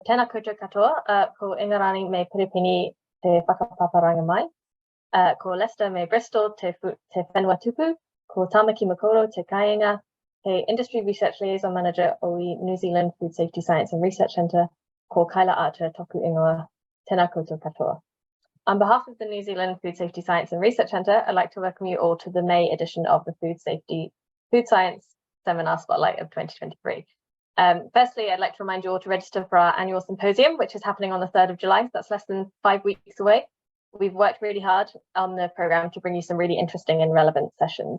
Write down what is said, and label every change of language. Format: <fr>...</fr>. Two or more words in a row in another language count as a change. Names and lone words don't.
<mi>Tēnā koutou katoa, ko Ingarani me Piripini te whakapaparanga mai. Ko Leicester me Bristol te whenua tupu. Ko Tamaki Makoro te kāinga, he Industry Research Liaison Manager o New Zealand Food Safety Science and Research Centre. Ko Kaila Ata toku ingoa. Tēnā koutou katoa.</mi> <en>On behalf of the New Zealand Food Safety Science and Research Centre, I'd like to welcome you all to the May edition of the Food Science Seminar Spotlight of 2023. Firstly, I'd like to remind you all to register for our annual symposium, which is happening on the 3rd of July. So that's less than 5 weeks away. We've worked really hard on the programme to bring you some really interesting and relevant sessions.</en>